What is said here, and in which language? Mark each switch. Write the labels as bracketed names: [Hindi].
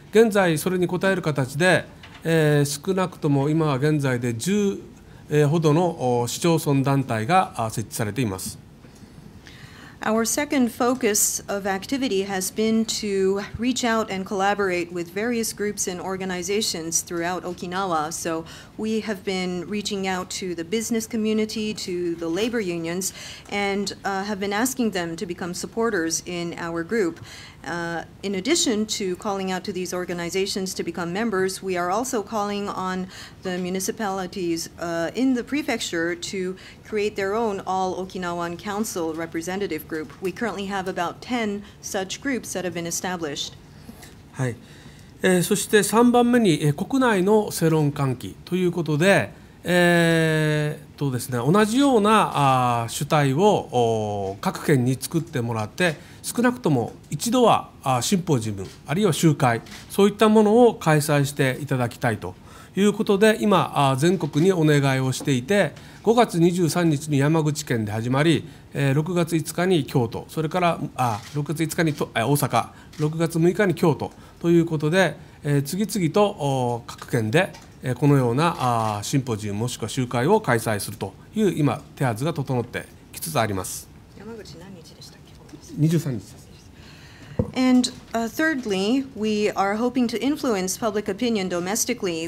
[Japanese] 現在、それに応える形で、少なくとも今は現在で10ほどの市町村団体が設置されています。 [English] Our second focus of activity has been to reach out and collaborate with various groups and organizations throughout Okinawa. So we have been reaching out to the business community, to the labor unions, and have been asking them to become supporters in our group. In addition to calling out to these organizations to become members, we are also calling on the municipalities in the prefecture to create their own All-Okinawa-Council representative group. We currently have about 10 such groups that have been established. [Japanese] はい。そして3番目に国内の世論喚起ということで、ですね、同じような主体を各県に作ってもらって、少なくとも一度はシンポジウムあるいは集会、そういったものを開催していただきたいということで、今全国にお願いをしていて、5月23日に山口県で始まり、6月5日に京都、それから6月5日に大阪、6月6日に京都ということで、次々と各県でこのようなシンポジウムもしくは集会を開催するという今手はずが整ってきつつあります。山口何日でしたっけ？23日です。 [English] And thirdly, we are hoping to influence public opinion domestically.